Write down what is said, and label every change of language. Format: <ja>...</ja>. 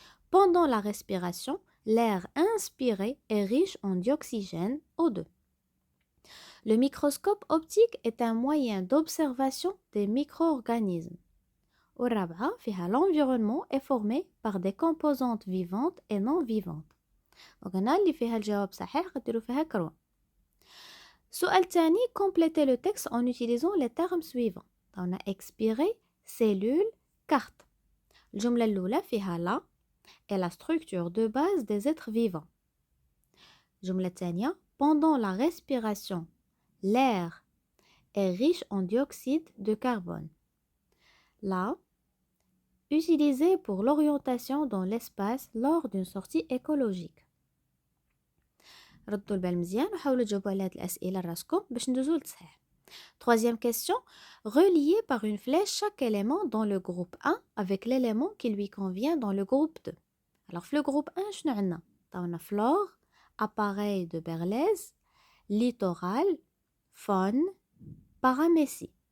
<fr>Pendant la respiration, l'air inspiré est riche en dioxygène O2. Le microscope optique est un moyen d'observation des micro-organismes.</fr> <ar>والرابعة فيها</ar> <fr>l'environnement est formé par des composantes vivantes et non vivantes.</fr> <ar>donc هنا اللي فيها الجواب صحيح غديروا فيها كروة. السؤال الثاني</ar> <fr>complétez le texte en utilisant les termes suivants. on a expiré, cellule, carte.</fr> <ar>الجملة الأولى فيها</ar> <fr>la est la structure de base des êtres vivants.</fr> <ar>الجملة الثانية</ar> <fr>pendant la respiration, l'air est riche en dioxyde de carbone. La utilisé pour l'orientation dans l'espace lors d'une sortie écologique.</fr> <ar>ردوا البال مزيان وحاولوا تجاوبوا على هاد الأسئلة راسكم باش ندوزو للتصحيح.</ar> <fr>Troisième question, reliez par une flèche chaque élément dans le groupe 1 avec l'élément qui lui convient dans le groupe 2. alors في le groupe 1</fr> <ar>شنو عندنا؟ عندنا</ar> <fr>flore, appareil de Berlez, littoral, faune, paramécie.</fr>